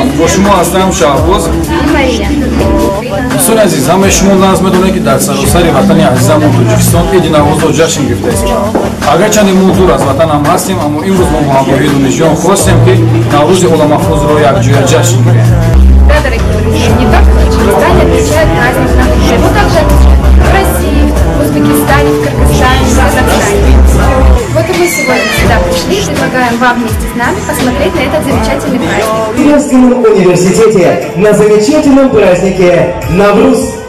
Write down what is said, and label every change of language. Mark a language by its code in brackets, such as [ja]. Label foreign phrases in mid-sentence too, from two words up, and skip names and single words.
[tg] Бо шумо ҳастам Шаҳбоз. дӯстони азиз, ҳамаи шумо назм медонед ки дар саросари ватани азизамон Тоҷикистон Иди Наврӯзро ҷашн гирифтаистем. Агарчанде мо дур аз ватан ҳам ҳастем, аммо имрӯз мо бо ҳамроҳии донишҷӯён хостем ки Наврӯзи Оламафрӯзро якҷоя ҷашн гирем. [ru] Да, дорогие друзья, не только в Таджикистане отмечают праздник Навруз, но также в России, в Узбекистане, в Кыргызстане, в Казахстане. Вот и мы сегодня сюда пришли и предлагаем вам вместе с нами посмотреть на этот замечательный праздник. В Кировском университете на замечательном празднике Навруз.